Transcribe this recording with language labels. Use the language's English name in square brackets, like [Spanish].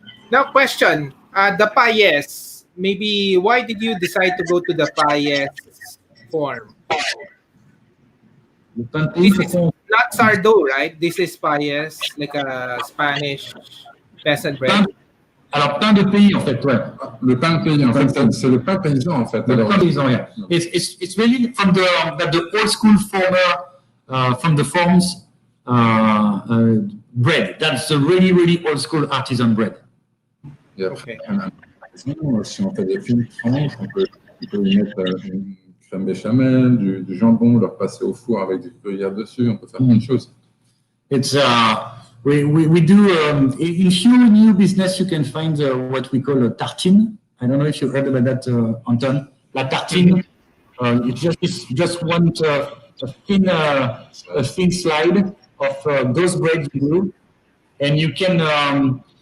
[English] Now, question: the pailles. Maybe why did you decide to go to the pailles form? This is not sardo, right? This is pailles, like a Spanish peasant bread. [French] Alors, pain de pays, en fait, ouais. Le pain de pays, en fait, c'est le pain paysan, en fait. Le pain paysan, yeah. [English] It's really from the old school former, from the forms bread. That's the really, really old school artisan bread. [French] Et après, si on fait des fines tranches, on peut y mettre une crème béchamel, du jambon, leur passer au four avec du gruyère dessus. On peut faire plein de choses. [English] It's we do in few new business you can find what we call a tartine. I don't know if you heard about that, Anton. La tartine. It's just one a thin slide of those breads you do, and you can.